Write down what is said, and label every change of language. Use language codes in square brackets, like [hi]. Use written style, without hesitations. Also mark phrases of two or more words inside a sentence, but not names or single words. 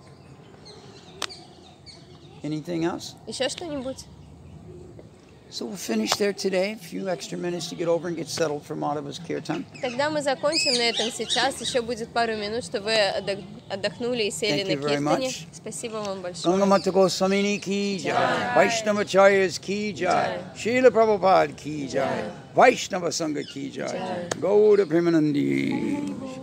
[en] Anything else? [ru] Еще что-нибудь? [en] So we'll finish there today. A few extra minutes to get over and get settled for Madhava's kirtan. [ru] Тогда мы закончим на этом сейчас. Еще будет пару минут, чтобы вы отдохнули и сели на киртане. Спасибо вам большое. [hi] गंगमाता गोस्वामिनी की जय, वैष्णव चार्यस की जय, श्रील प्रभुपाद की जय, वैष्णव संघ की जय, गौड प्रेमानंदी.